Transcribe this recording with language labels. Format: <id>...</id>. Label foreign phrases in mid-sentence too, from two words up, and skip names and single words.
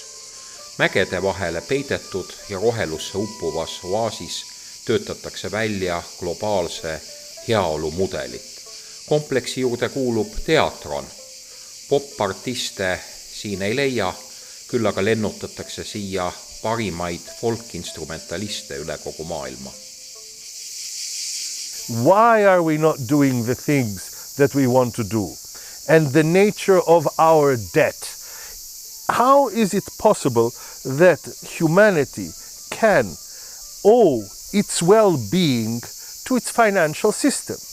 <et>Mägede vahele peidetud ja rohelusse uppuvas oaasis töötatakse välja globaalse heaolu mudelit. Kompleksi juurde kuulub teatron. Pop-artiste siin ei leia, küll aga lennutatakse siia parimaid folk-instrumentaliste üle kogu maailma.</et> <en>Why are we not doing the things that we want to do? And the nature of our debt. How is it possible that humanity can owe its well-being to its financial system?</en>